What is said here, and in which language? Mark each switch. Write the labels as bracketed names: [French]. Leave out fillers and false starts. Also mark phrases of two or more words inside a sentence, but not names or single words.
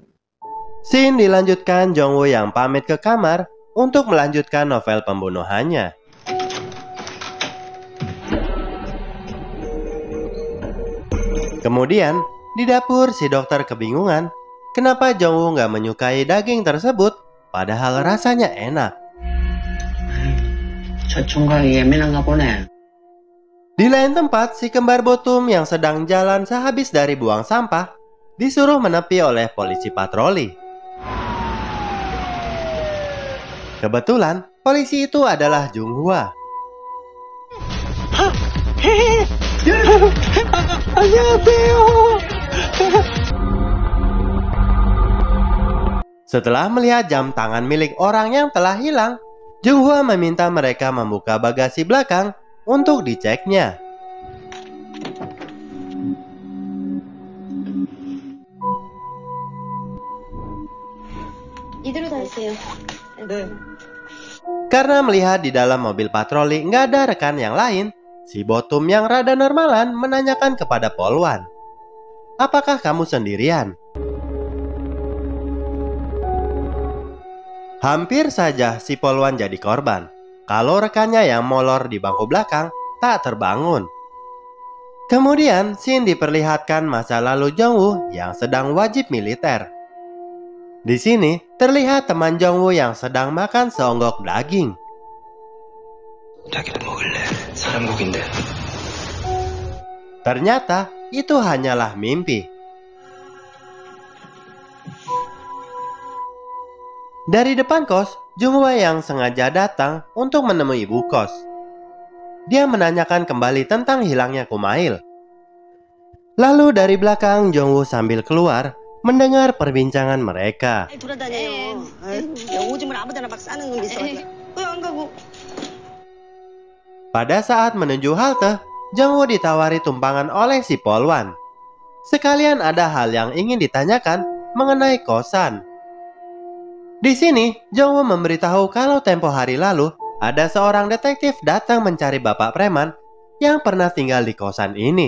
[Indonesian] Scene dilanjutkan Jongwoo yang pamit ke kamar untuk melanjutkan novel pembunuhannya. Kemudian, di dapur si dokter kebingungan kenapa Jongwoo nggak menyukai daging tersebut padahal rasanya enak. [Korean] 저 총각이 예민한가 보네. [Indonesian] Di lain tempat, si kembar Botum yang sedang jalan sehabis dari buang sampah disuruh menepi oleh polisi patroli. Kebetulan, polisi itu adalah Junghwa. Setelah melihat jam tangan milik orang yang telah hilang, Junghwa meminta mereka membuka bagasi belakang untuk diceknya. [Korean] 이대로 다니세요. 네. [Indonesian] Karena melihat di dalam mobil patroli nggak ada rekan yang lain, si Botum yang rada normalan menanyakan kepada Polwan, "Apakah kamu sendirian?" Hampir saja si Polwan jadi korban kalau rekannya yang molor di bangku belakang tak terbangun. Kemudian scene diperlihatkan masa lalu Jongwoo yang sedang wajib militer. Di sini terlihat teman Jongwoo yang sedang makan seonggok daging. [Korean] 자기도 먹을래? 사람 고기인데. [Indonesian] Ternyata itu hanyalah mimpi. Dari depan kos, Junghwa yang sengaja datang untuk menemui ibu kos. Dia menanyakan kembali tentang hilangnya Kumail. Lalu dari belakang Jongwoo sambil keluar mendengar perbincangan mereka. [Korean] 돌아다녀요. 오줌을 아무데나 막 싸는 놈이 있어가지고. 안 가고. [Indonesian] Pada saat menuju halte, Jongwoo ditawari tumpangan oleh si Polwan. Sekalian ada hal yang ingin ditanyakan mengenai kosan. Di sini, Jongwoo memberitahu kalau tempo hari lalu ada seorang detektif datang mencari bapak preman yang pernah tinggal di kosan ini.